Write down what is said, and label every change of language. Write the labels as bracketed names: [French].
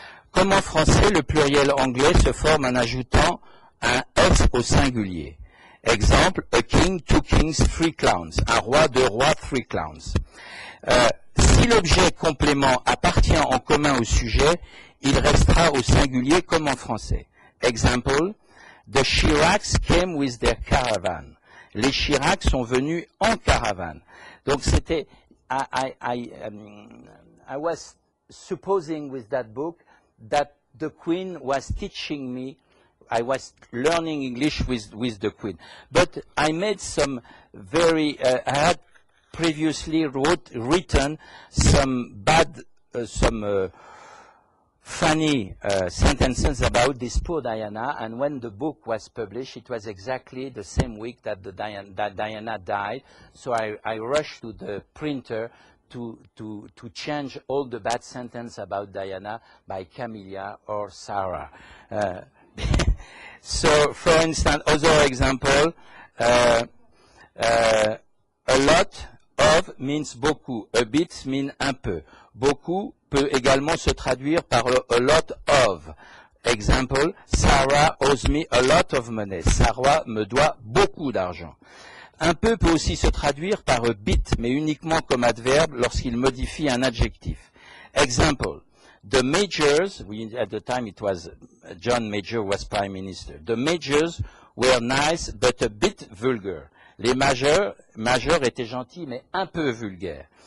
[French] Comme en français, le pluriel anglais se forme en ajoutant un S au singulier. Exemple, [English] a king, 2 kings, 3 clowns. [French] Un roi, 2 rois, 3 clowns. Si l'objet complément appartient en commun au sujet, il restera au singulier comme en français. [English] Example, the Chiracs came with their caravan. [French] Les Chiracs sont venus en caravane. Donc c'était, [English] I was supposing with that book that the Queen was teaching me, I was learning English with the Queen. But I made some very, I had previously written some bad, funny sentences about this poor Diana, and when the book was published, it was exactly the same week that Diana died. So I rushed to the printer to change all the bad sentences about Diana by Camilla or Sarah. So, for instance, other example, a lot of means beaucoup, a bit means un peu. [French] Beaucoup peut également se traduire par a lot of. [English] Example, Sarah owes me a lot of money. [French] Sarah me doit beaucoup d'argent. Un peu peut aussi se traduire par a bit, mais uniquement comme adverbe lorsqu'il modifie un adjectif. [English] Example, the Majors, at the time it was John Major was Prime Minister. The Majors were nice but a bit vulgar. [French] Les majeurs étaient gentils mais un peu vulgaires.